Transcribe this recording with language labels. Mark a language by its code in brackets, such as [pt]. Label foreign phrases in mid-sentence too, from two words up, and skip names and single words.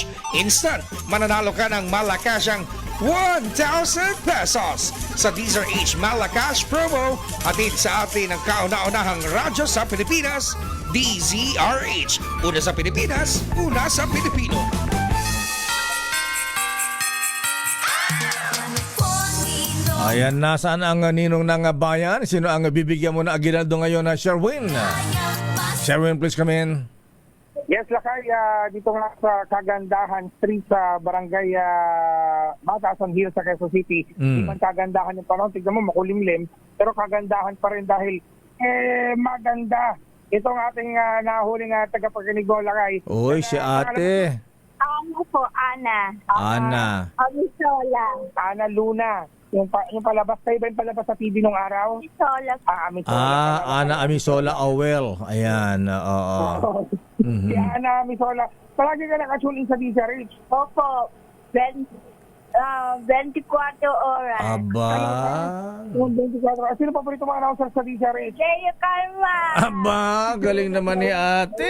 [tl] Instant, mananalo ka ng malakasang 1,000 pesos sa DZRH Malakas promo hatid sa atin ng kauna-unahang radyo sa Pilipinas, DZRH. Una sa Pilipinas, una sa Pilipino. Ayan, nasaan ang ninong ng bayan? Sino ang bibigyan mo na Aguinaldo ngayon na Sherwin? Sherwin, [en] please come in. [tl] Yes, Lakay, dito nga sa Kagandahan Street sa Barangay Batasan Hills sa Quezon City. Di man kagandahan yung panahon, tignan mo makulimlim, pero kagandahan pa rin dahil maganda. Ito ang ating nahuling tagapagkinig mo, Lakay. Uy, si ate. Ano po, Ana. Ana. Amisola. Ana Luna. Yung palabas, kayo ba yung palabas sa TV nung araw? Amisola. Amisola. Ana Amisola Owel. Ayan, oo. Si Ana Amisola. Palagi ka nakatune in sa DZRH. Opo. 24 oras. Aba. Yung 24 hours. Sino paborito mga announcer sa DZRH? Jeyo Karma. Aba, galing naman ni ate.